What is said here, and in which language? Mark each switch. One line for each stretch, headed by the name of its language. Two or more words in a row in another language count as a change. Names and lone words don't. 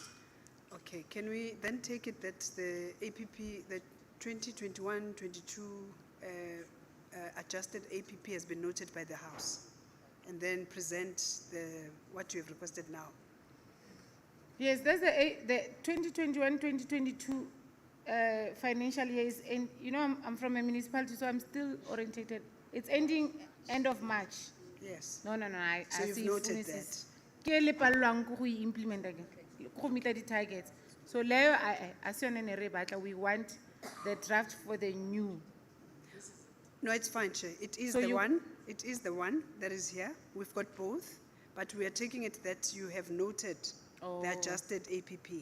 English: Okay, can we then take it that the APP, the 2021-22 adjusted APP has been noted by the House, and then present what you have requested now? Yes, that's the 2021-2022 financial years, and I'm from a municipality, so I'm still orientated. It's ending end of March. Yes. No, I So you've see noted
Tswana: funishes. Ke le palelwang ke go
English: implement again,
Tswana: go
English: meet the targets. So leo we want the draft for the new. No, it's fine, Chair. It is So the you- one. It is the one that is here. We've got both, but we are taking it that you have noted the adjusted APP.